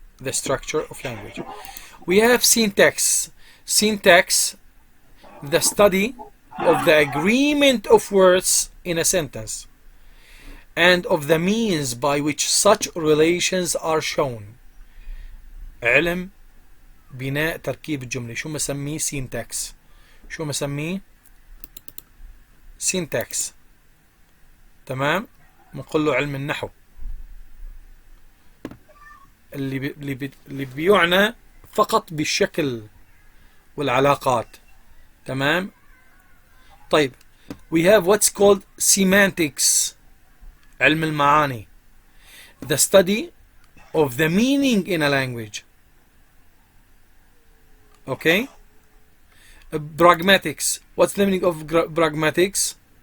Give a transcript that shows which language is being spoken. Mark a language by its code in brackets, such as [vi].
[en] The structure of language. We have syntax. Syntax, the study of the agreement of words in a sentence and of the means by which such relations are shown. [ar] علم بناء تركيب الجملة. شو مسميه؟ syntax. شو مسميه؟ syntax. تمام؟ بنقول له علم النحو اللي بيعنى فقط بالشكل والعلاقات. تمام؟ طيب [en] we have what's called semantics. [ar] علم المعاني. [en] The study of the meaning in a language. Okay? Pragmatics. What's the meaning of pragmatics?